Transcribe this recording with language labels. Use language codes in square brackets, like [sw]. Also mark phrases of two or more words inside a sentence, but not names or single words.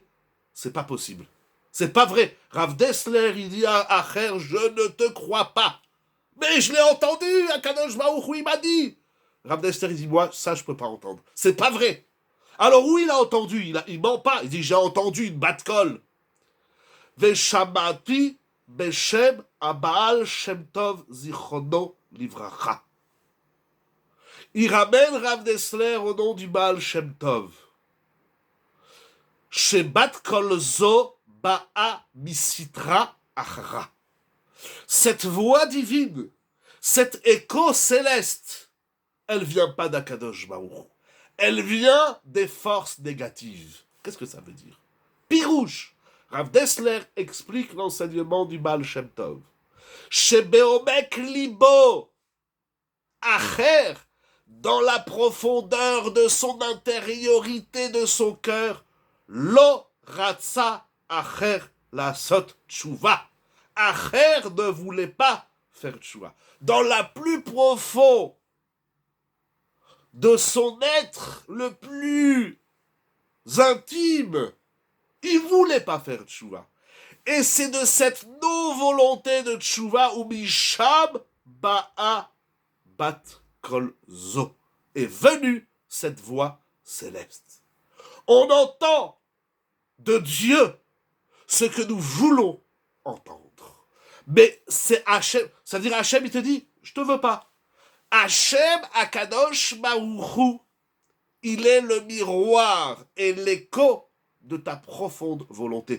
[fr] C'est pas possible. C'est pas vrai. Rav Dessler, il dit à Acher, je ne te crois pas. Mais je l'ai entendu, [he] הקדוש ברוך הוא, [fr] il m'a dit. Rav Dessler, il dit, moi, ça, je peux pas entendre. C'est pas vrai. Alors, où il a entendu? Il ment pas. Il dit, j'ai entendu une bat-kol. [he] ושמעתי בשם הבעל שם טוב זכרונו לברכה. [fr] Il ramène Rav Dessler au nom du Baal Shem Tov. [he] שבת קול זו באה מסטרא אחרא. [fr] Cette voix divine, cet écho céleste, elle vient pas d' [he] הקדוש ברוך. [fr] Elle vient des forces négatives. Qu'est-ce que ça veut dire? Pirouche. Rav Dessler explique l'enseignement du Baal Shem Tov. [he] שבעומק לבו אחר, [fr] dans la profondeur de son intériorité, de son cœur, [he] לא רצה אחר לעשות תשובה. [fr] Acher ne voulait pas faire tchouva. Dans la plus profond de son être le plus intime, il voulait pas faire tchouva. Et c'est de cette non-volonté de tchouva où [he] משם באה בת קול זו [fr] est venue cette voix céleste. On entend de Dieu ce que nous voulons entendre. Mais c'est Hachem, c'est-à-dire Hachem, il te dit, je te veux pas. [he] השם הקדוש ברוך הוא, [fr] il est le miroir et l'écho de ta profonde volonté.